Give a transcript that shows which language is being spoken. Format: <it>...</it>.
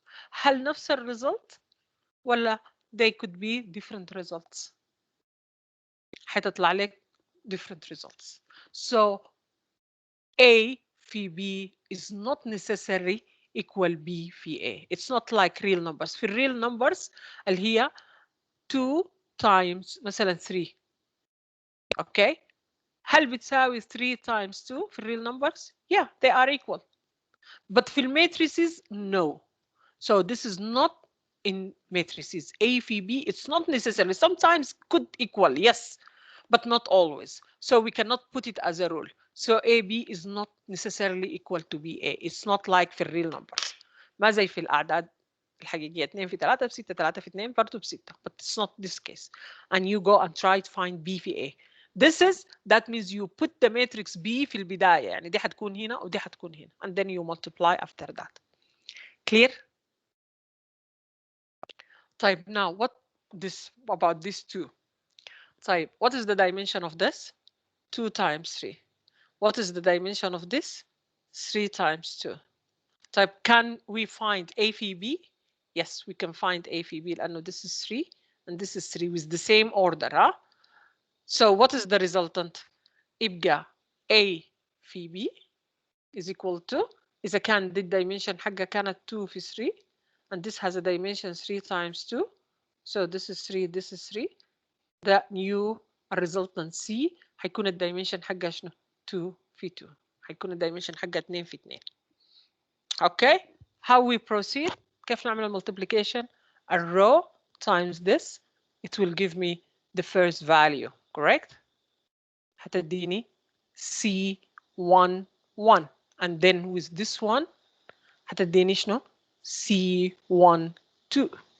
<ar>هل نفس الريزلت ولا</ar> <en>they could be different results؟</en> <ar>حتطلع لك</ar> <en>different results. So A في B is not necessarily equal B في A. It's not like real numbers.</en> <ar>في real numbers اللي هي 2 times مثلا 3.</ar> <en>Okay.</en> <ar>هل بتساوي</ar> <en>3 times 2 في real numbers؟ Yeah, they are equal. But في matrices, no. So this is not in matrices. A في B, it's not necessarily. Sometimes could equal, yes, but not always. So we cannot put it as a rule. So AB is not necessarily equal to BA. It's not like في real numbers.</en> <ar>ما زي في الأعداد الحقيقية 2 في 3 ب 6 3 في 2 برضه ب 6.</ar> <en>But it's not this case. And you go and try to find B في A. This is, that means you put the matrix B</en> <ar>في البداية. يعني دي حتكون هنا ودي حتكون هنا.</ar> <en>And then you multiply after that. Clear?</en> <ar>طيب,</ar> <en>now what this about these two? طيب, what is the dimension of this? 2 times 3. What is the dimension of this? 3 times 2. طيب, can we find A في B? Yes, we can find A في B</en> <ar>لأنه</ar> <en>this is 3 and this is 3 with the same order. Huh? So what is the resultant?</en> <ar>يبقى</ar> <en>A في B is equal to,</en> <ar>إذا كان دي</ar> <en>dimension</en> <ar>حقها كانت</ar> <en>2 في 3 and this has a dimension 3 times 2. So this is 3, this is 3. The new resultant</en> <ar>C هيكون الدايمنشن حقها شنو؟ 2 في 2. هيكون الدايمنشن حقها 2 في 2.</ar> <en>Okay. How we proceed?</en> <ar>كيف نعمل multiplication?</ar> <en>A row times this, it will give me the first value, correct?</en> <ar>هتديني</ar> <en>C1 1, and then with this one</en> <ar>هتديني شنو؟</ar> <en>C1 2.</en>